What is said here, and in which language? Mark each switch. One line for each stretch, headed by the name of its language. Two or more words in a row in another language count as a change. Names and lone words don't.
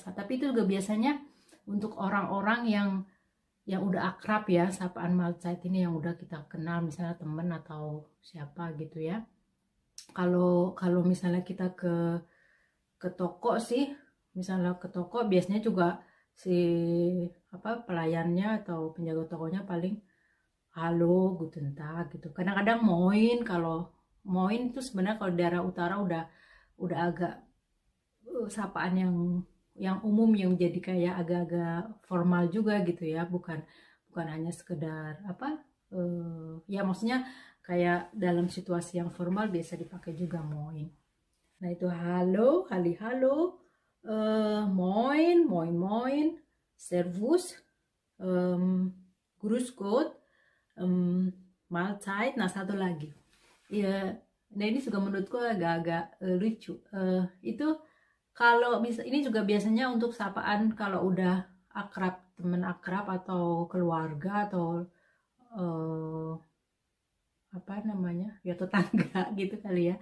Indonesian: Tapi itu juga biasanya untuk orang-orang yang udah akrab ya, sapaan Mahlzeit ini yang udah kita kenal, misalnya temen atau siapa gitu ya. Kalau kalau misalnya kita ke toko sih, misalnya ke toko biasanya juga si apa pelayannya atau penjaga tokonya paling halo
German: guten tag
Indonesian: gitu. Kadang-kadang moin, kalau moin itu sebenarnya kalau di daerah utara udah agak sapaan yang umum, yang jadi kayak agak-agak formal juga gitu ya, bukan hanya sekedar apa, ya maksudnya kayak dalam situasi yang formal biasa dipakai juga moin. Nah itu halo, halo,
German: moin, moin, servus, grüß Gott, Mahlzeit.
Indonesian: Nah satu lagi, ya, nah ini juga menurutku agak-agak lucu. Itu kalau bisa, ini juga biasanya untuk sapaan kalau udah akrab, temen akrab atau keluarga atau eh, apa namanya ya, tetangga gitu kali ya.